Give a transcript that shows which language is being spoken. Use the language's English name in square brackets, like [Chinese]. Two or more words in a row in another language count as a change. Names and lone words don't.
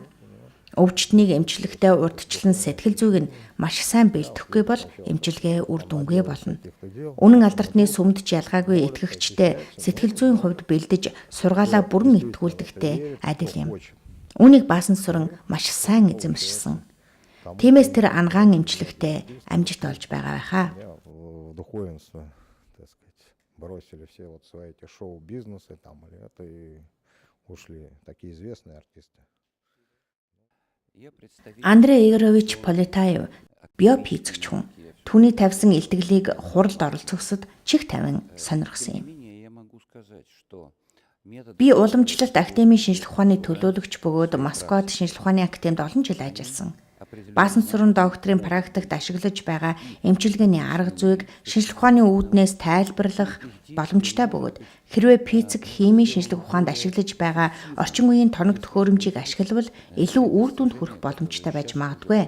[Mongolian] Өвчтнийг эмчлэхдээ урдчлан сэтгэл зүйг нь маш сайн бэлтгэхгүй бол эмчилгээ үр дүнгүй болно. Үнэн алдартны сүмд ч ялгаагүй итгэгчтэй сэтгэл зүйн хувьд бэлдэж сургаалаа бүрэн итгүүлдэгтэй адил юм. Үүнийг Баасан Сүрэн маш сайн эзэмшсэн. Тиймээс тэр ангаан эмчлэгтээ амжилт олж байгаа байхаа. [Russian] Бросили все вот свои эти шоу-бизнесы там, или это и ушли такие известные артисты. [Mongolian] Андрей Игоревич Полетаев биофизикч хүн. Түүний тавьсан илтгэлийг хуралд оролцохсод чих тавин сонирхсон юм. Би уламжлалт академийн шинжлэх ухааны төлөөлөгч бөгөөд Москвад шинжлэх ухааны академид олон жил ажилласан. Баасан Сүрэн докторийн практикт ашиглаж байгаа эмчилгээний арга зүйг шинжлэх ухааны үүднээс тайлбарлах боломжтой бөгөөд хэрвээ физик, химийн шинжлэх ухаанд ашиглаж байгаа орчин үеийн тоног төхөөрөмжийг ашиглавал илүү үр дүнд хүрэх боломжтой байж магадгүй.